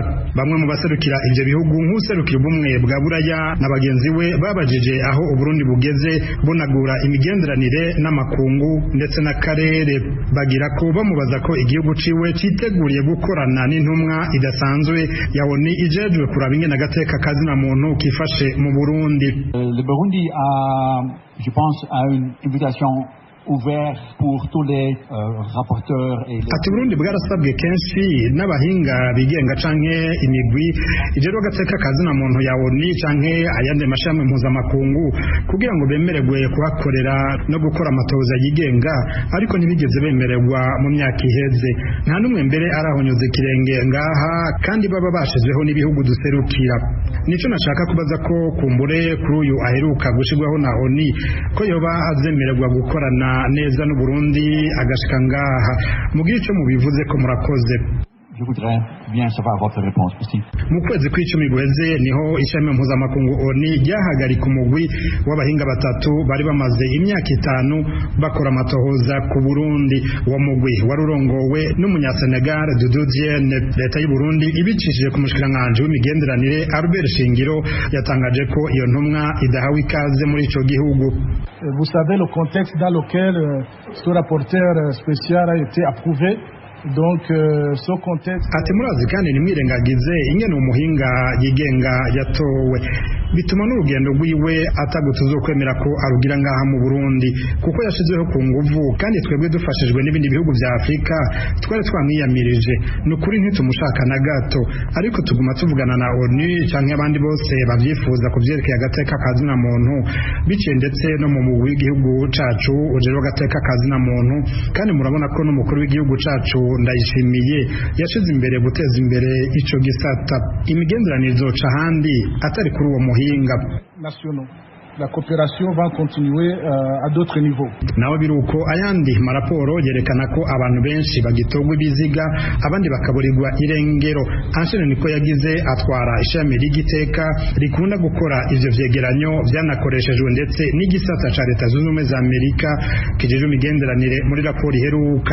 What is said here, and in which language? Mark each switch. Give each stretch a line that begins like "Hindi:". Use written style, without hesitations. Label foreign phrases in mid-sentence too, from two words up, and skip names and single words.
Rundi: Bamwe mu baserukira ivyo bihugu nk'userukira ubumwe bwa Buraya na bagenzi we babajije aho Uburundi bugeze bunagura imigenderanire n'amakungu ndetse n'akarere, bagira ko bamubaza ko igihugu ciwe citeguriye gukorana n'intumwa idasanzwe ya ONU ijejwe kuraba ingene agateka kazi na muntu kifashe mu Burundi.
French: Le Burundi a, je pense, a une invitation ouvert pour tous les rapporteurs et les...
Rundi: Ati Burundi bwarasabwe kenshi n'abahinga bigenga canke imigwi ijero gateka kazi na muntu ya ONU canke ayandi mashami mpuzamakungu kugira ngo bemererwe kuhakorera no gukora amatoza yigenga, ariko ntibigeze bemererwa mu myaka iheze. Nta numwe mbere arahonyuze kirenge ngaha kandi baba bashizweho n'ibihugu duserukira. Nico nashaka kubaza ko kumbure kuri uyu aheruka gushirwaho na ONU ko yoba azemererwa gukorana neza n'u Burundi agashika ngaha. Mugira ico mubivuze ko murakoze.
French: Je voudrais bien savoir votre réponse aussi.
Rundi: Mu kwezi kw'icumi guheze niho ishami mpuzamakungu ONU ryahagarika umugwi w'abahinga batatu bari bamaze imyaka 5 bakora amatohoza ku Burundi. Uwo mugwi warurongowe n'umunyasenegal Doudou Diène. Leta y'u Burundi ibicishije ku mushikiranganji w'imigenderanire Albert Shingiro yatangaje ko iyo ntumwa idahawe ikaze muri ico gihugu.
French: Vous savez le contexte dans lequel ce rapporteur spécial a été approuvé. Donc ce contexte
Rundi: ati murazi kandi nimwirengagize ingene umuhinga yigenga yatowe bituma n'urugendo rwiwe atagutuzo kwemera ko arugira ngaha mu Burundi kuko yashizeho ku nguvu, kandi twebwe dufashijwe n'ibindi bihugu vya Afrika twari twamwiyamirije. Nukuri ntitumushaka na gato, ariko tuguma tuvugana na ONU canke abandi bose bavyifuza kuvyerekeye agateka kazi na muntu biciye ndetse no mu mugwi w'igihugu cacu ujejwe agateka kazi na muntu. Kandi murabona ko n'umukuru w'igihugu cacu Ndayishimiye yashize imbere guteza imbere ico gisata. Imigenderanire izoca ahandi atari kuri uwo muhinga.
French: La coopération va continuer à d'autres niveaux.
Rundi: Naho biruko ayandi maraporo yerekana ko abantu benshi bagitogwa ibiziga abandi bakaburirwa irengero. Anshene niko yagize atwara ishami ry'igiteka rikunda gukora ivyo vyegeranyo vyanakoreshejwe ndetse n'igisata ca Leta Zunze Ubumwe za Amerika kijeje imigenderanire muri raporo iheruka.